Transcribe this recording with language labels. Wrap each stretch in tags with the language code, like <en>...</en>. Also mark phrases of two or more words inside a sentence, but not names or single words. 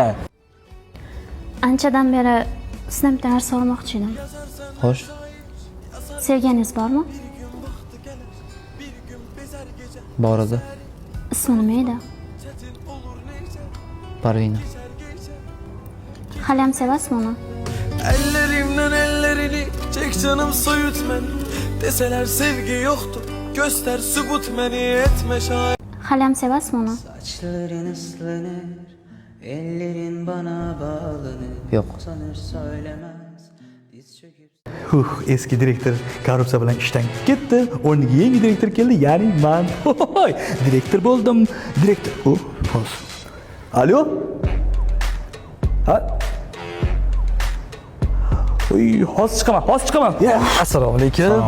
<uz>Anchadan beri sizdan bitta narsa so'ramoqchi edim. Xo'sh. Sevganingiz bormi? Bor edi. Ismi nima edi? Parvina. Hali ham sevasizmi uni?</uz> <tr>Ellerimden ellerini çek canım soyut beni. Deseler sevgi yoktur göster sübut beni etme şahit.</tr> <uz>Hali ham sevasizmi uni?</uz> <tr>Saçların ıslanır, ellerin bana bağlanır.</tr> <uz>Yo'q.</uz> <tr>Sanır söylemez, diz çöküp.</tr> <uz>Eski direktor korrupsiya bilan ishdan ketdi. O'rniga yangi direktor keldi, ya'ni men. Direktor bo'ldim. Direktor. Hozir. Alo? Ha? Hozir chiqaman. Assalomu alaykum.</uz>